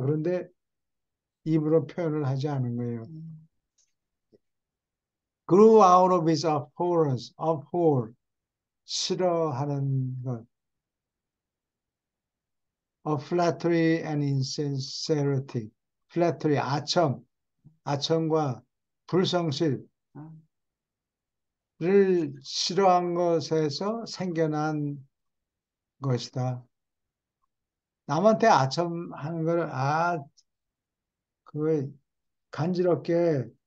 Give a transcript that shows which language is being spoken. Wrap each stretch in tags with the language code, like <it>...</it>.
<ko>그런데 입으로 표현을 하지 않은 거예요. 음.</ko> <en>Grew out of his abhorrence, abhor,</en> <ko>싫어하는 것.</ko> <en>Of flattery and insincerity.</en> <ko>flattery, 아첨과 불성실을 어. 싫어한 것에서 생겨난 것이다. 남한테 아첨하는 걸, 그거 간지럽게</ko>